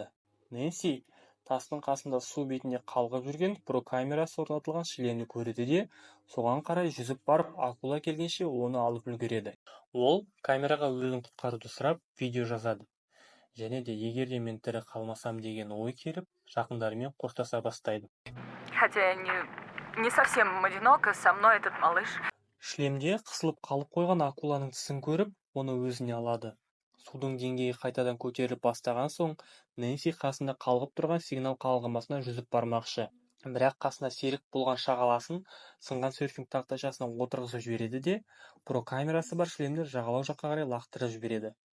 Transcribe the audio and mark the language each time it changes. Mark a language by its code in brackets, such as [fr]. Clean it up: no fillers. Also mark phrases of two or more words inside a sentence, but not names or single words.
[kk] Нэнси тастың қасында су бетінде қалғып жүрген прокамерасы орнатылған шлемді көреді де, соған қарай жүзіп барып, акула келгенше оны алып үлгереді. Ол камераға өзін құтқаруды сұрап, видео жазады. Және де егер де мен тірі қалмасам деген ой келіп, жақындарымен қоштаса бастайды. [ru] Хотя я не совсем одинока, со мной этот малыш. [kk] Шлемде қысылып қалып қойған акуланың тісін көріп, оны өзіне алады. Судың деңгейі қайтадан көтеріліп бастаған соң, Нэнси қасында қалғып тұрған сигнал қалғымасына жүзіп бармақшы. Бірақ қасына серік болған шағаласын сынған серфинг тақтайшасына отырғызып жібереді де, прокамерасы бар шлемді жағалау жаққа қарай лақтырып жібереді.